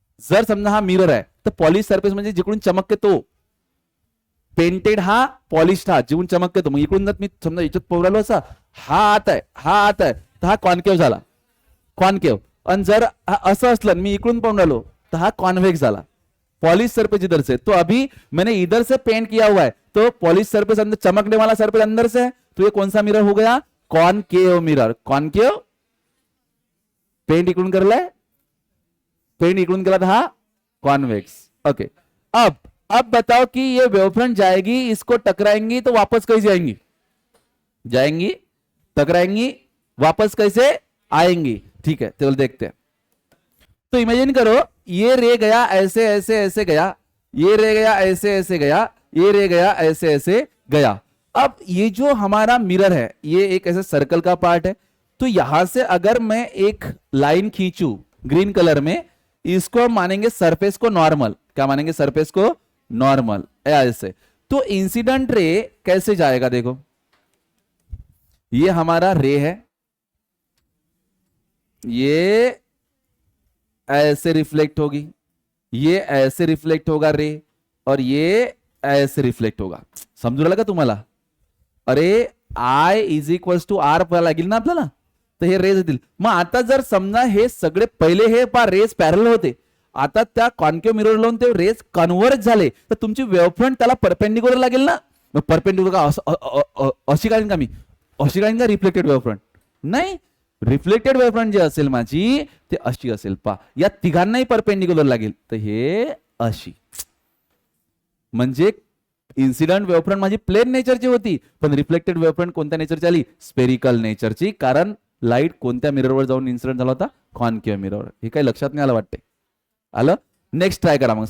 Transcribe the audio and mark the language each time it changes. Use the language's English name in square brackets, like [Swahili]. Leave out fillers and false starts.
[Marathi] जर समजा हा मिरर आहे तर पॉलिश सरफेस म्हणजे जिकडून चमकते तो, पेंटेड हा पॉलिश हा जिकडून चमकते तो. मग इकडून जर मी समजा याच्यात पोवरालो असा, हा आत आहे, हा आत आहे, तर हा कॉन्केव झाला, कॉन्केव. आणि जर असं असलं मी इकडून पाहून राहिलो तर हा कॉन्व्हेक्स झाला. [Hindi] पॉलिश सरफेस इधर से, तो अभी मैंने इधर से पेंट किया हुआ है तो पॉलिश सरफेस अंदर, चमकने वाला सरफेस अंदर से है, तो ये कौन सा मिरर हो गया? Concave mirror. कॉनकेव. [Marathi] पेंट इकडून करलाय, पेंट इकडून [Hindi] केला था, [Marathi] हा कॉन्वेक्स. [English] Okay. [Hindi] अब बताओ कि ये वेवफ्रंट जाएगी, इसको टकराएंगी तो वापस कैसे आएंगी? जाएंगी, टकराएंगी, वापस कैसे आएंगी? ठीक है, तो देखते हैं. तो इमेजिन करो ये रे गया ऐसे ऐसे ऐसे गया, ये रे गया ऐसे ऐसे गया, ये रे गया ऐसे ऐसे गया. अब ये जो हमारा मिरर है ये एक ऐसे सर्कल का पार्ट है. तो यहां से अगर मैं एक लाइन खींचू ग्रीन कलर में, इसको हम मानेंगे सरफेस को नॉर्मल. क्या मानेंगे? सरफेस को नॉर्मल. ऐसे तो इंसिडेंट रे कैसे जाएगा? देखो ये हमारा रे है, ये ऐसे रिफ्लेक्ट होगी, ये ऐसे रिफ्लेक्ट होगा रे, और ये ऐसे रिफ्लेक्ट होगा. [Marathi] समजू राहिलं का तुम्हाला? अरे I is equals to R लागेल ना आपल्याला, तर हे रेज येतील. मग आता जर समजा हे सगळे पहिले हे पा रेज पॅरल होते, आता त्या कॉन्केव मिरर लावून ते रेज कन्व्हर्ट झाले, तर तुमची वेवफ्रंट त्याला परपेंडिक्युलर लागेल ना. मग परपेंडिक्युलर का अशी काढीन का मी? अशी काढीन का रिफ्लेक्टेड वेवफ्रंट? नाही. रिफ्लेक्टेड वेवफ्रंट जे असेल माझी ते अशी असेल. पा या तिघांनाही परपेंडिक्युलर लागेल, तर हे अशी. म्हणजे इन्सिडेंट वेवफ्रंट माझी प्लेन नेचरची होती, पण रिफ्लेक्टेड वेवफ्रंट कोणत्या नेचरची आली? स्पेरिकल नेचरची. कारण लाईट कोणत्या मिररवर जाऊन इन्सिडेंट झाला होता? कॉन्केव मिररवर. हे काही लक्षात नाही आलं वाटते? आलं. नेक्स्ट ट्राय करा मग.